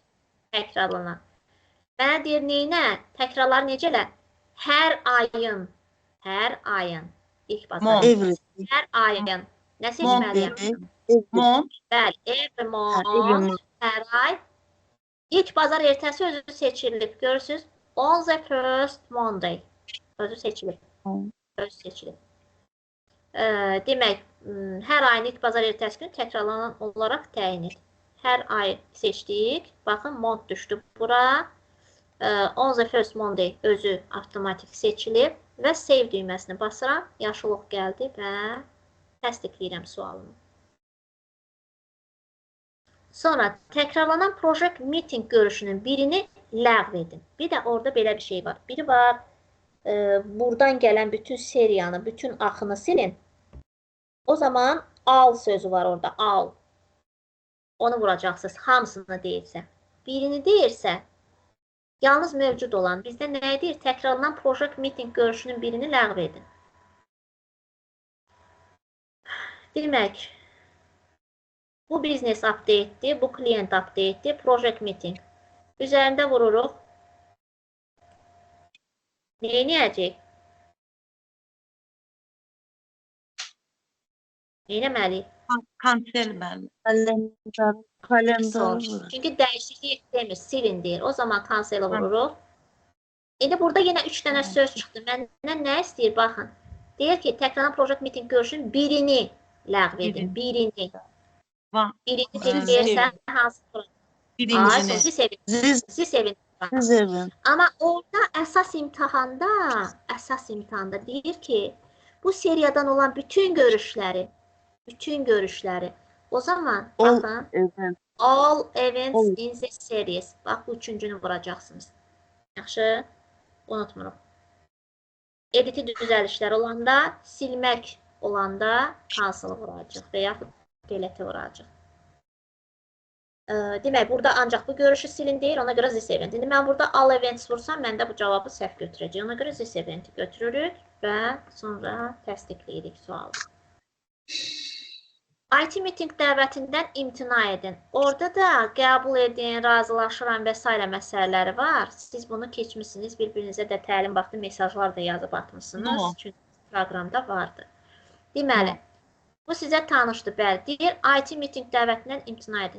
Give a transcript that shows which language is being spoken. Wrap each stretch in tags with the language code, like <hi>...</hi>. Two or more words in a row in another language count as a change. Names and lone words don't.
<az>Təkrarlanan. Mənə deyir, neynə? Təkrarlar necələ? Hər ayın ilk bazar ertəsi. Hər ayın. Nə seçməliyəm? Mont. Bəli,</az> <en>every month,</en> <az>hər ay. İlk bazar ertəsi özü seçilib. Görürsünüz?</az> <en>On the first Monday.</en> <az>Özü seçilib. Özü seçilib. Demək, hər ayın ilk bazar ertəsi günü təkrarlanan olaraq təyin edin. Hər ay seçdik. Baxın, month düşdü bura.</az> <en>On the first Monday</en> <az>özü avtomatik seçilib və save düyməsini basıram. Yaşılıq gəldi və təsdiqləyirəm sualımı. Sonra təkrarlanan</az> <en>project meeting</en> <az>görüşünün birini ləğv edin. Bir də orada belə bir şey var. Biri var, buradan gələn bütün seriyanı, bütün axını silin. O zaman all sözü var orada, all. Onu vuracaqsınız, hamısını deyirsə. Birini deyirsə, yalnız mövcud olan, bizdə nə deyir? Təkrarlanan</az> <en>project meeting</en> <az>görüşünün birini ləğv edin. Demək, bu</az> <en>business update'dir,</en> <az>bu</az> <en>client update'dir, project meeting.</en> <az>Üzərində vururuq. Neynəyəcək? Neynəməliyik? Kansel bəli. Kalendar. Çünki dəyişiklik demir, silin deyir. O zaman cancel vururuq. İndi burada yenə 3 dənə söz çıxdı. Məndən nə istəyir? Baxın. Deyir ki, təkrarlanan</az> <en>project meeting</en> <az>görüşünün birini ləğv edin. Birini. Birini deyirsə, hansı program? Birincini. Siz sevin. Amma orada əsas imtahanda deyir ki, bu seriyadan olan bütün görüşləri, o zaman baxın,</az> <en>all events in the series.</en> <az>Bax, bu üçüncünü vuracaqsınız. Yaxşı, unutmuruq. Editi düzəlişlər olanda, silmək olanda cancel vuracaq və yaxud delete vuracaq. Demək, burada ancaq bu görüşü silin deyir, ona görə</az> <en>this event.</en> <az>İndi mən burada</az> <en>all events</en> <az>vursam, məndə bu cavabı səhv götürəcək. Ona görə</az> <en>this eventi</en> <az>götürürük və sonra təsdiqləyirik sualı.</az> <en>IT meeting</en> <az>dəvətindən imtina edin. Orada da qəbul edin, razılaşıram və s. məsələləri var. Siz bunu keçmişsiniz, bir-birinizə də təlim vaxtı mesajlar da yazıb atmışsınız. Çünki proqramda vardı. Deməli, bu sizə tanışdır, bəli. Deyir,</az> <en>IT meeting</en> <az>dəvətindən imtina edin.</az>